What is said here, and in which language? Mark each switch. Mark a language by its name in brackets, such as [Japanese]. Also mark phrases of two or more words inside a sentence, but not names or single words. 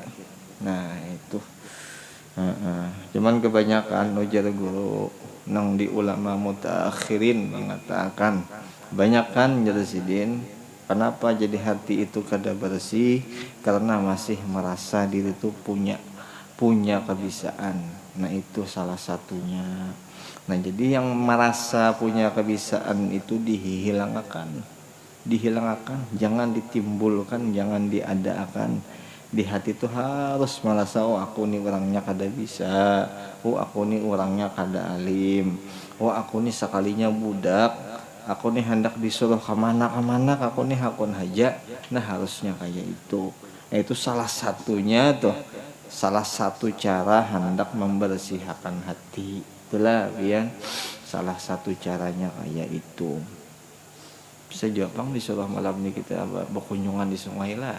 [Banjar] Nah itu cuman kebanyakan ujar guru nang di ulama mutakhirin mengatakan banyakkan jelasidin kenapa jadi hati itu kada bersih, karena masih merasa diri itu punya kebisaan. [Indonesian] Nah itu salah satunya. Nah jadi yang merasa punya kebisaan itu dihilangkan, jangan ditimbulkan, jangan diadakan. [Banjar] Di hati itu harus merasa oh aku nih orangnya kada bisa, oh aku nih orangnya kada alim, oh aku nih sekalinya budak, aku nih hendak disuruh kemana aku nih hakun haja. [Indonesian] Nah harusnya kayak itu. Nah itu salah satunya tuh, salah satu cara hendak membersihkan hati. Itulah biar salah satu caranya kayak itu. Bisa jawab disuruh malam ini kita berkunjungan di sungai lah.